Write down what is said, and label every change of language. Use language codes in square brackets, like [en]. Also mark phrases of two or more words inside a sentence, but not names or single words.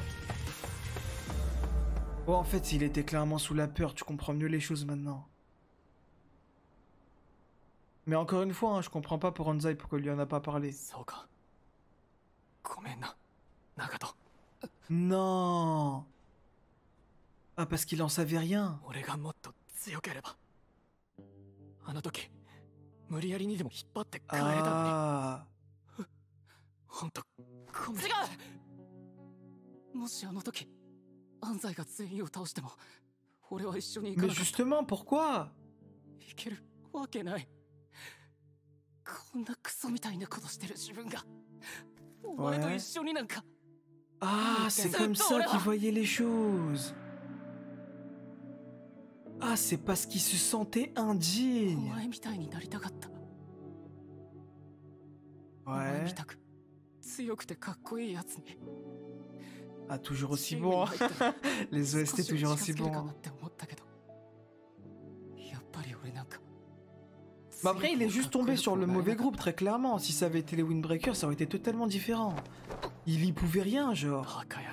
[fr] Oh, en fait, il était clairement sous la peur, tu comprends mieux les choses maintenant. Mais encore une fois, hein, je comprends pas pour Anzai pourquoi il lui en a pas parlé. Non. Ah, parce qu'il en savait rien. Ah. [ja] 違う。もしあの時安西が全員を倒しても俺は一緒に行か [fr] Mais [ja] なかった。 [fr] justement, pourquoi? [ja] いけるわけない。こんなクソみたいなことしてる自分がお前と一緒になんか。 [fr] Ah, c'est comme ça qu'il voyait les choses. Ah, c'est parce qu'il se sentait [ja] お [fr] indigne. [ja] 前みたいになりたかった。お [fr] Ouais. [ja] 前みたく強くてかっこいいやつに。 [fr] Ah, toujours aussi bon. Les OST toujours aussi bons. Mais après, il est juste tombé sur le mauvais groupe, très clairement. Si ça avait été les Windbreakers, ça aurait été totalement différent. Il y pouvait rien, genre.